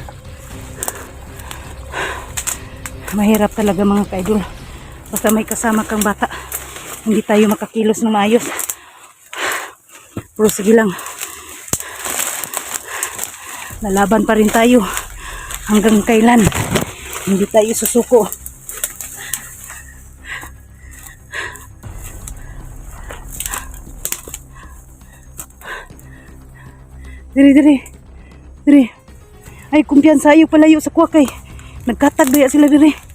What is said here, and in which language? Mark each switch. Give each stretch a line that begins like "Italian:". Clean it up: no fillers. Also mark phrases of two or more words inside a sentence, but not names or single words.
Filipino: Mahirap talaga mga kaidol. Basta may kasama kang bata, hindi tayo makakilos ng maayos. Pero sige lang. Lalaban pa rin tayo hanggang kailan. Hindi tayo susuko.
Hiligaynon: Diri. Ay, kumpiyansa ayo palayo sa kuwakay. Nagkatag daya sila diri.